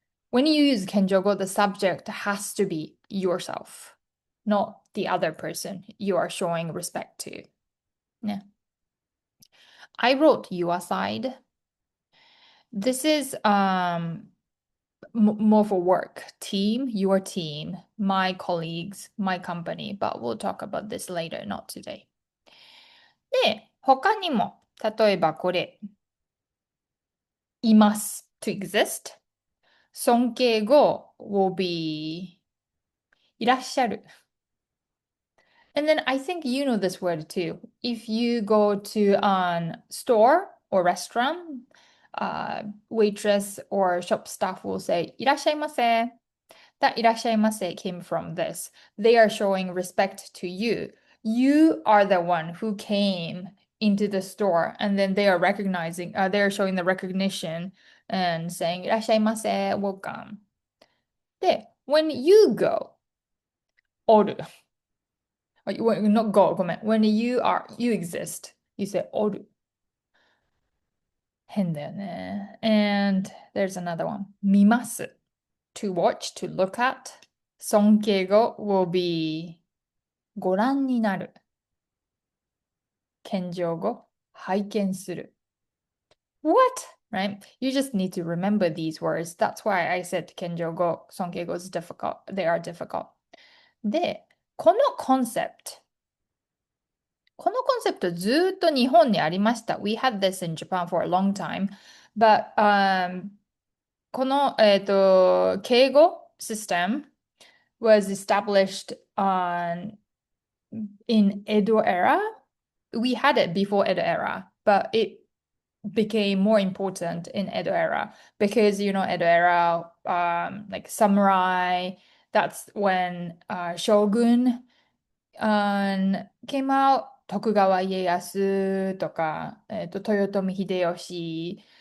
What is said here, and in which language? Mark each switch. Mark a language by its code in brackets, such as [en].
[en] When you use 謙譲語, the subject has to be yourself, not the other person you are showing respect to. Yeah. I wrote your side. This is more for work. Team, your team, my colleagues, my company, but we'll talk about this later, not today. [ja] で、他にも、例えばこれ、います [en] to exist. 尊敬語 will be いらっしゃる. And then I think you know this word too. If you go to a store or restaurant, waitress or shop staff will say, いらっしゃいませ. That いらっしゃいませ came from this. They are showing respect to you. You are the one who came into the store and then they are recognizing, they are showing the recognition and saying, いらっしゃいませ, welcome. で、when you go, おる. Not go, [ja] ごめん. [en] When you exist, you say おる. [ja] 変だよね. [en] And there's another one. 見ます. To watch, to look at. 尊敬語 will be ご覧になる. [ja] 謙譲語、拝見する. What? [en] right? You just need to remember these words. That's why I said 謙譲語、尊敬語 is difficult. They are difficult. [ja] で、このコンセプト。このコンセプトずっと日本にありました。 [en] We had this in Japan for a long time. But, この、敬語 system was established in Edo era. We had it before Edo era, but it became more important in Edo era because Edo era, like samurai. That's when shogun came out. [ja] 徳川家康とか、豊臣秀吉.